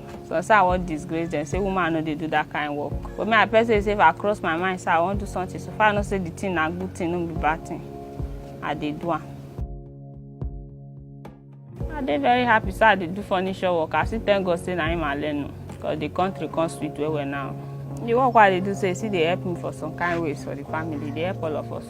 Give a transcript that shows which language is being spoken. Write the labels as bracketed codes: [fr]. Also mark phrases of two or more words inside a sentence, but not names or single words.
[pcm] So I want disgrace them, say woman no they do that kind of work. But me I person say if I cross my mind, say I want to do something. So far I know say the thing na good thing, no be bad thing. I dey do am. I dey very happy, so I dey do furniture work. I still thank God say na him I learn, because the country come sweet well now. The work what they do say, see they help me for some kind of ways for the family. They help all of us.